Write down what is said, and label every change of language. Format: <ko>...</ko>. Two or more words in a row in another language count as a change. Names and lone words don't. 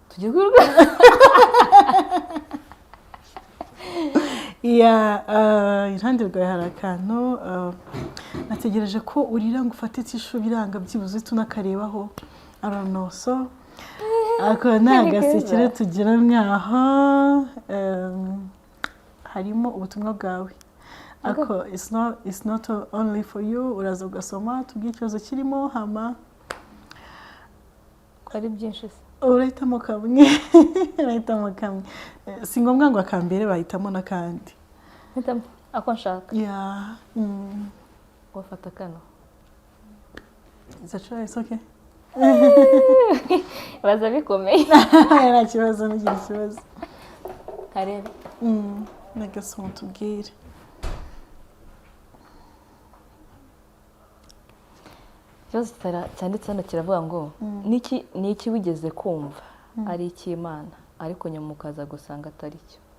<rw>iruhande rwawe hari akantu nategereje ko urira ngo ufate tishu biranga byibuze tunakarebaho aranoso ako ni agasekere tugira mwaho harimo ubutumwa bwawe ako</rw> <en>it's not only for you</en> <rw>uraza ugasoma tubwire ikibazo kirimo hama ko ari byinshi se urahitamo kamwe si ngombwa ngo akambere bahitamo n'akandi ako nshaka wafata kano</rw> <en>it's a choice okay</en> <rw>baza bikomeye nta kibazo ntugira ikibazo karebe nagasoma tubwire ikibazo cyanditse hano kiravuga ngo ni iki wigeze kumva ari icy'Imana ariko nyuma ukaza gusanga atari cyo?</rw>